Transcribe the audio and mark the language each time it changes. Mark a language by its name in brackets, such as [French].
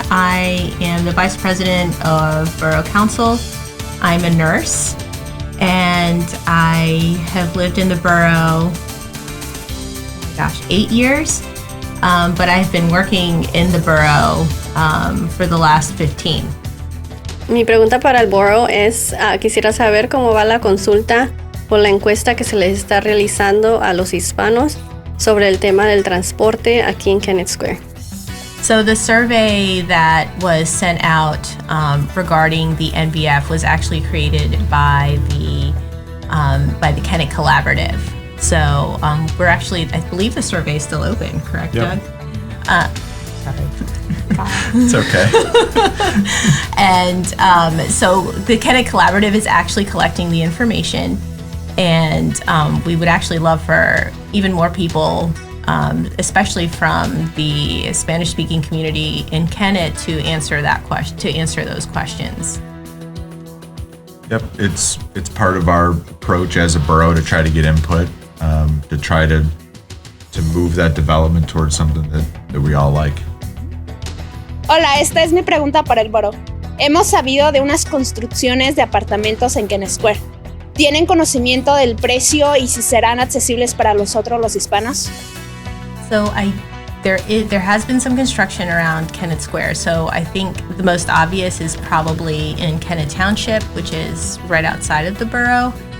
[English] I am the Vice President of Borough Council. I'm a nurse, and I have lived in the borough, 8 years, but I've been working in the borough for the last 15. [Spanish] Mi pregunta para el Borough es, quisiera saber cómo va la consulta o la encuesta que se les está realizando a los hispanos sobre el tema del transporte aquí en Kennett Square. [English] So the survey that was sent out regarding the NBF was actually created by the Kennett Collaborative. So we're actually, I believe the survey is still open, correct, Yep. Doug? Sorry. It's okay. And so the Kennett Collaborative is actually collecting the information, and we would actually love for even more people, especially from the Spanish-speaking community in Kennett, to answer those questions. Yep, it's part of our approach as a borough to try to get input, to try to move that development towards something that we all like. [Spanish] Hola, esta es mi pregunta para el Borough. Hemos sabido de unas construcciones de apartamentos en Kennett Square. ¿Tienen conocimiento del precio y si serán accesibles para los hispanos? [English] So there has been some construction around Kennett Square. So I think the most obvious is probably in Kennett Township, which is right outside of the borough.